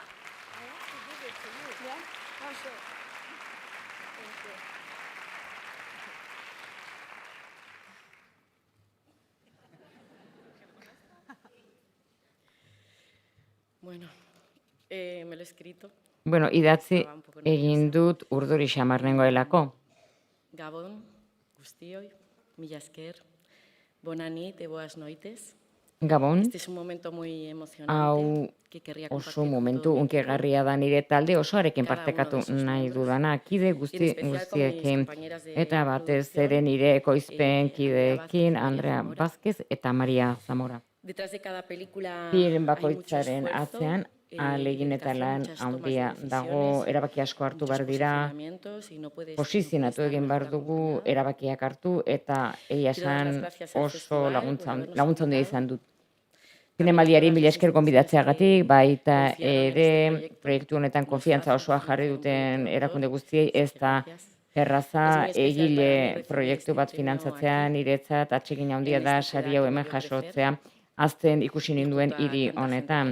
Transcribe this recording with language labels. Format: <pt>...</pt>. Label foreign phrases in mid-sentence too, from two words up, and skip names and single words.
<es>Bueno, me lo he escrito.</es> <eu>Bueno, idatzi egin dut urduri xamar nengoelako. Gabon, guztioi, mila esker,</eu> <ca>bona nit</ca> <pt>e boas noites.</pt> <eu>Gabon,</eu> <es>Este es un momento muy emocionante.</es> <eu>hau oso momentu unkigarria da nire talde osoarekin partekatu nahi dudana, kide guztiekin eta batez ere nire ekoizpen kideekin Andrea Vázquez eta Maria Zamora.</eu> <es>Detrás de cada película</es> <eu>Film</eu> <es>hay</es> <eu>bakoitzaren</eu> <es>mucho esfuerzo,</es> <eu>atzean ahalegin eta lan handia dago, erabaki asko hartu behar dira, posizionatu egin behar dugu, erabakiak hartu eta egia esan oso laguntza handia izan dut. Zinemaldiari mila esker gonbidatzeagatik, baita ere proiektu honetan konfiantza osoa jarri duten erakunde guztiei, ez da erraza egile proiektu bat finantzatzea niretzat atsegin handia da sari hau hemen jasotzea azten ikusi ninduen hiri honetan.</eu>